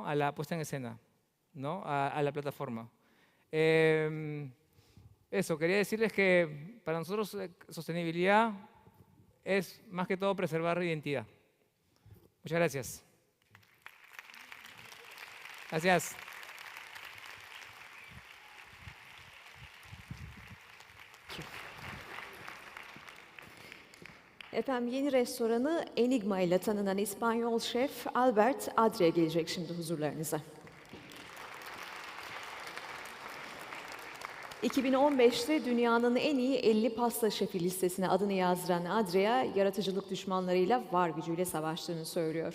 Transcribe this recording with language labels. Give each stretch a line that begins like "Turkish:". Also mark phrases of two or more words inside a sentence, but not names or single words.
Spanish: A la puesta en escena, ¿no? A la plataforma. Eso, quería decirles que para nosotros sostenibilidad es más que todo preservar identidad. Muchas gracias. Gracias.
Turkish: Efendim yeni restoranı Enigma ile tanınan İspanyol şef Albert Adria gelecek şimdi huzurlarınıza. 2015'te dünyanın en iyi 50 pasta şefi listesine adını yazdıran Adria, yaratıcılık düşmanlarıyla var gücüyle savaştığını söylüyor.